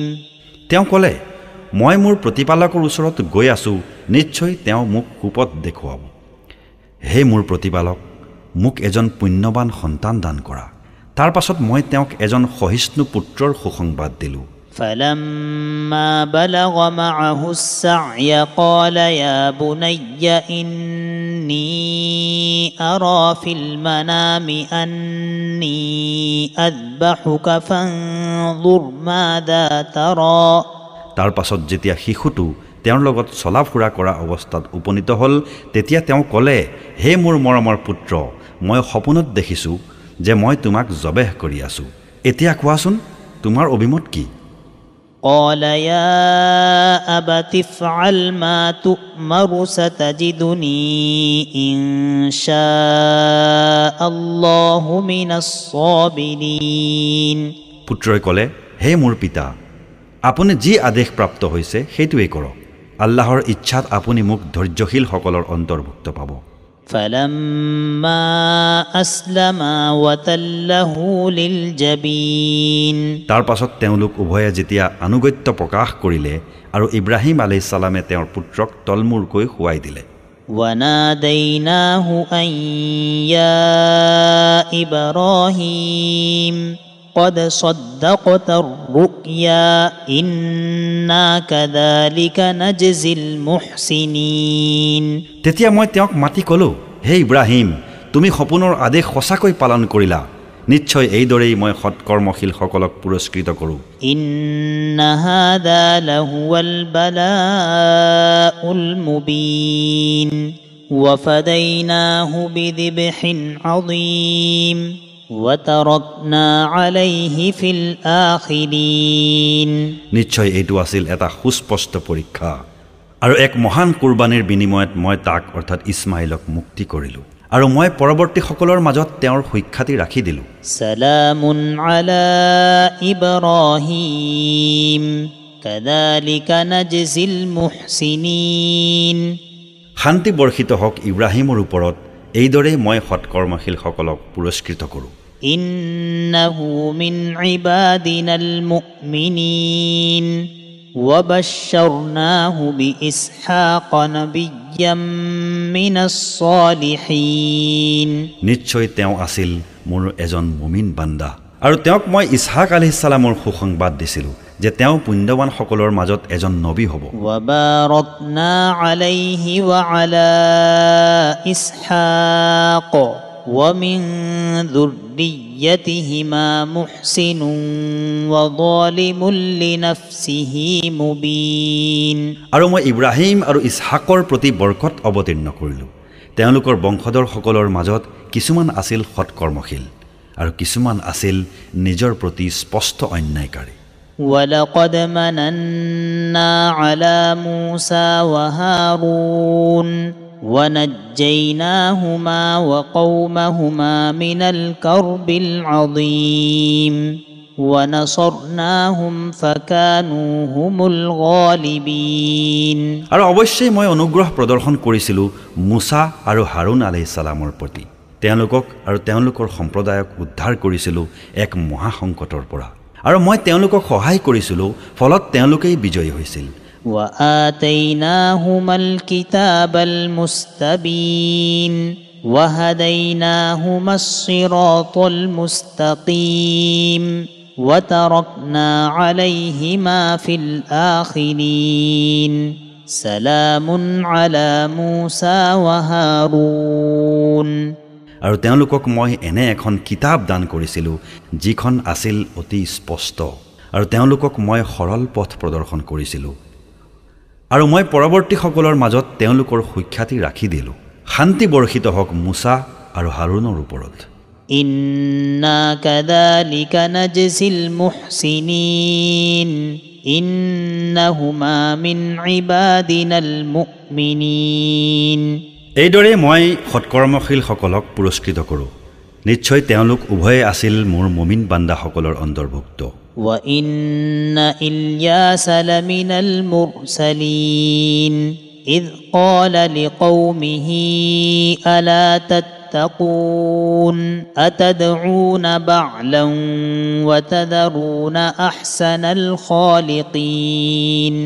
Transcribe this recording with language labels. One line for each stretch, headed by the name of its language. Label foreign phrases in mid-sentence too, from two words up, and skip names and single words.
Assamese: তেওঁ ক'লে মই মোৰ প্ৰতিপালকৰ ওচৰত গৈ আছো নিশ্চয় তেওঁ মোক সুপথ দেখুৱাব হে মোৰ প্ৰতিপালক মোক এজন পুণ্যৱান সন্তান দান কৰা তাৰ পাছত মই তেওঁক এজন সহিষ্ণু পুত্ৰৰ সুসংবাদ দিলোঁ
Arabic: فلما بلغ معه السعي قال يا بني إني أرى في المنام أني أذبحك فانظر ماذا ترى
Assamese: তাৰ পাছত যেতিয়া শিশুটো তেওঁৰ লগত চলা ফুৰা কৰা অৱস্থাত উপনীত হ'ল তেতিয়া তেওঁ ক'লে হে মোৰ মৰমৰ পুত্ৰ মই সপোনত দেখিছোঁ যে মই তোমাক জবেহ কৰি আছো এতিয়া কোৱাচোন তোমাৰ অভিমত কি
Arabic: قال يا أبت افعل ما تؤمر ستجدني إن شاء الله من الصابرين
Assamese: পুত্ৰই ক'লে হে মোৰ পিতা আপুনি যি আদেশ প্ৰাপ্ত হৈছে সেইটোৱেই কৰক আল্লাহৰ ইচ্ছাত আপুনি মোক ধৈৰ্যশীলসকলৰ অন্তৰ্ভুক্ত পাব
Arabic: فلما أسلما وتله للجبين
Assamese: তাৰ পাছত তেওঁলোক উভয়ে যেতিয়া আনুগত্য প্ৰকাশ কৰিলে আৰু ইব্ৰাহিম
Arabic: عليه السلام
Assamese: তেওঁৰ পুত্ৰক তলমূৰকৈ শুৱাই দিলে
Arabic: وناديناه أن يا إبراهيم قد صدقت الرؤيا إنا كذلك نجزي المحسنين
Assamese: তেতিয়া মই তেওঁক মাতি কলো হে ইব্ৰাহিম তুমি সপোনৰ আদেশ সঁচাকৈ পালন কৰিলা নিশ্চয় এইদৰেই মই সৎকৰ্মশীল সকলক পুৰস্কৃত কৰো
Arabic: إن هذا لهو البلاء المبين وفديناه بذبح عظيم وتركنا عليه في الآخرين
Assamese: নিশ্চয় এইটো আছিল এটা সুস্পষ্ট পৰীক্ষা আৰু এক মহান কুৰবানীৰ বিনিময়ত মই তাক অৰ্থাৎ ইছমাইলক মুক্তি কৰিলো আৰু মই পৰৱৰ্তী সকলৰ মাজত তেওঁৰ সুখ্যাতি ৰাখি দিলো
Arabic: سلام على إبراهيم كذلك نجزي المحسنين
Assamese: শান্তি বৰ্ষিত হওক ইব্ৰাহিমৰ ওপৰত এইদৰে মই সৎকৰ্মশীল সকলক পুৰস্কৃত কৰো
Arabic: إنه من عبادنا المؤمنين وبشرناه بإسحاق نبيا من الصالحين
Assamese: নিশ্চয় তেওঁ আছিল মোৰ এজন মুমিন বান্দা আৰু তেওঁক মই ইছহাক
Arabic: عليه السلام
Assamese: সুসংবাদ দিছিলো যে তেওঁ পুণ্যৱান সকলৰ মাজত এজন নবী হ'ব
Arabic: وباركنا عليه وعلى إسحاق ومن ذريتهما محسن وظالم لنفسه مبين
Assamese: আৰু মই ইব্ৰাহিম আৰু ইছহাকৰ প্ৰতি বৰকত অৱতীৰ্ণ কৰিলো তেওঁলোকৰ বংশধৰ সকলৰ মাজত কিছুমান আছিল সৎকৰ্মশীল আৰু কিছুমান আছিল নিজৰ প্ৰতি স্পষ্ট অন্যায়কাৰী
Arabic: ولقد مننا على موسى وهارون ونجيناهما وقومهما من الكرب العظيم ونصرناهم فكانوا هم الغالبين
Assamese: আৰু অৱশ্যেই মই অনুগ্ৰহ প্ৰদৰ্শন কৰিছিলো মুসা আৰু হাৰুন
Arabic: عليه السلام
Assamese: প্ৰতি তেওঁলোকক আৰু তেওঁলোকৰ সম্প্ৰদায়ক উদ্ধাৰ কৰিছিলো এক মহা সংকটৰ পৰা আৰু মই তেওঁলোকক সহায় কৰিছিলো ফলত তেওঁলোকেই বিজয়ী হৈছিল
Arabic: وآتيناهما الكتاب المستبين وهديناهما الصراط المستقيم وتركنا عليهما في الآخرين سلام على موسى وهارون
Assamese: আৰু তেওঁলোকক মই এনে এখন কিতাপ দান কৰিছিলো যিখন আছিল অতি স্পষ্ট আৰু তেওঁলোকক মই সৰল পথ প্ৰদৰ্শন কৰিছিলো আৰু মই পৰৱৰ্তী সকলৰ মাজত তেওঁলোকৰ সুখ্যাতি ৰাখি দিলো শান্তি বৰ্ষিত হওক মুসা আৰু হাৰুনৰ ওপৰত
Arabic: إنا كذلك نجزي المحسنين إنهما من عبادنا المؤمنين
Assamese: এইদৰে মই সৎকৰ্মশীল সকলক পুৰস্কৃত কৰো নিশ্চয় তেওঁলোক উভয়ে আছিল মোৰ মুমিন বান্দা সকলৰ অন্তৰ্ভুক্ত
Arabic: وإن إلياس لمن المرسلين إذ قال لقومه ألا تتقون أتدعون بعلا وتذرون أحسن الخالقين